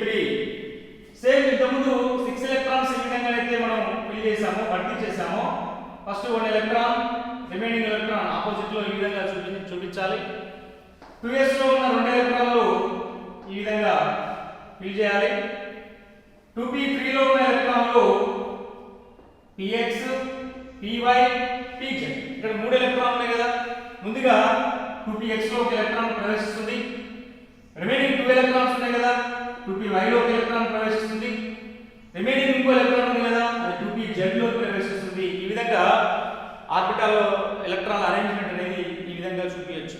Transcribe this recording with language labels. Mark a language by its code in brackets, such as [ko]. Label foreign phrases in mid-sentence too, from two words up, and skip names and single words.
[te] సేమ్ ఇంతకుముందు 6 ఎలక్ట్రాన్స్ ఏ విధంగా అయితే మనం ఫిల్ చేసామో భర్తీ చేసామో [en] first 1 electron remaining electron opposite [te] లో ఈ విధంగా చూపించాలి. 2s లో ఉన్న 2 ఎలక్ట్రాన్లు ఈ విధంగా ఫిల్ చేయాలి. 2p3 లో ఉన్న ఎలక్ట్రాన్లు px py pz. ఇక్కడ 3 ఎలక్ట్రాన్లు ఉన్నాయి కదా. ముందుగా 2px లో ఒక ఎలక్ట్రాన్ ప్రవేశిస్తుంది. [en] remaining 2 electrons [te] ఉన్నాయి కదా. 2py లో ఒక ఎలక్ట్రాన్ ప్రవేశిస్తుంది. రిమైనింగ్ ఇంకో ఎలక్ట్రాన్ ఉంది కదా, అది 2pz లో ప్రవేశిస్తుంది. ఈ విధంగా [en] orbital electron arrangement [te] అనేది ఈ విధంగా చూపించవచ్చు.